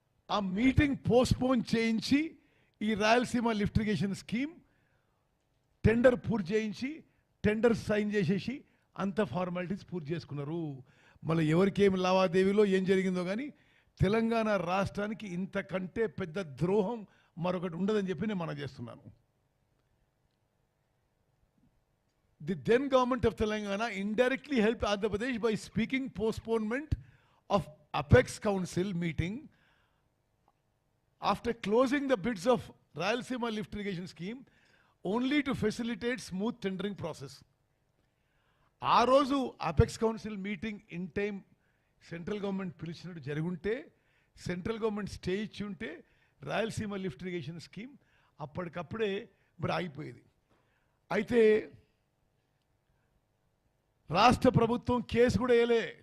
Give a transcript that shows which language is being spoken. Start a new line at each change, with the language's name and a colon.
Telugu: ఆ meeting postpone చేయించి ఈ Rayalaseema lift irrigation scheme tender పూర్తి చేయించి టెండర్ సైన్ చేసేసి అంత ఫార్మాలిటీస్ పూర్తి చేసుకున్నారు. మళ్ళీ ఎవరికేమి లావాదేవీలో ఏం జరిగిందో కానీ తెలంగాణ రాష్ట్రానికి ఇంతకంటే పెద్ద ద్రోహం మరొకటి ఉండదని చెప్పి నేను మనం చేస్తున్నాను.
English: The then government of Telangana indirectly helped Andhra Pradesh by speaking postponement of Apex Council meeting after closing the bids of Rayalaseema lift irrigation scheme only to facilitate smooth tendering process.
Telugu: ఆ రోజు apex council meeting in time central government పిలిచినట్టు జరుగుంటే central government stay ఇచ్చి ఉంటే Rayalaseema lift irrigation scheme అప్పటికప్పుడే మరి ఆగిపోయేది. అయితే రాష్ట్ర ప్రభుత్వం case కూడా వేయలే.